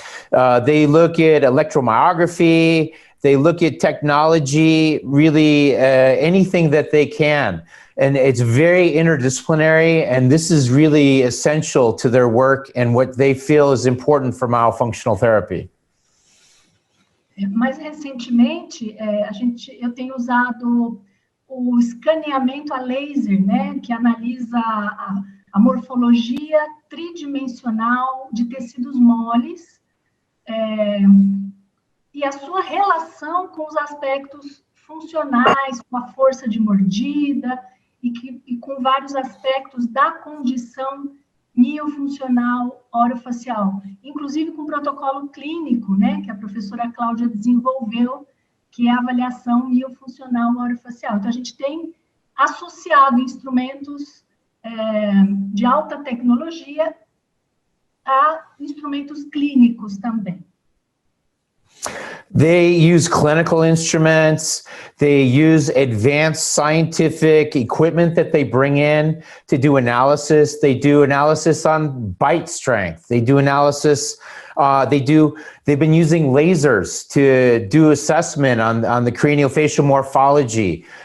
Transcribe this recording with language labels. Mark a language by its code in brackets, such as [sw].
[en] They look at electromyography, they look at technology, really anything that they can. And it's very interdisciplinary, and this is really essential to their work and what they feel is important for myofunctional therapy. [pt] Mais recentemente, eu tenho usado o escaneamento a laser, né, que analisa a morfologia tridimensional de tecidos moles, e a sua relação com os aspectos funcionais, com a força de mordida, e com vários aspectos da condição miofuncional orofacial, inclusive com o protocolo clínico, né, que a professora Claudia desenvolveu, que é a avaliação miofuncional orofacial. Então, a gente tem associado instrumentos de alta tecnologia a instrumentos clínicos também. [en] They use clinical instruments, they use advanced scientific equipment that they bring in to do analysis. They do analysis on bite strength. They do analysis, they've been using lasers to do assessment on the craniofacial morphology.